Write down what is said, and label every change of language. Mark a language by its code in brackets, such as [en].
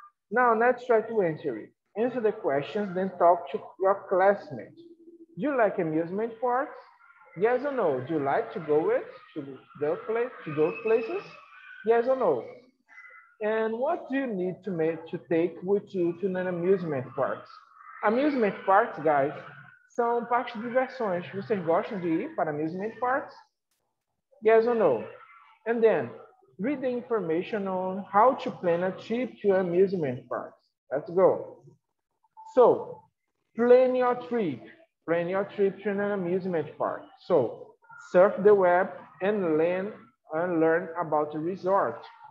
[en] Now let's try to answer it. Answer the questions, then talk to your classmates. Do you like amusement parks? Yes or no? Do you like to go to those places? Yes or no? And what do you need to take with you to an amusement parks? Amusement parks, guys, [pt] são parques de diversões. Vocês gostam de ir para amusement parks? [en] Yes or no? And then, read the information on how to plan a trip to amusement parks. Let's go. So, plan your trip to an amusement park. So, surf the web and learn about the resort.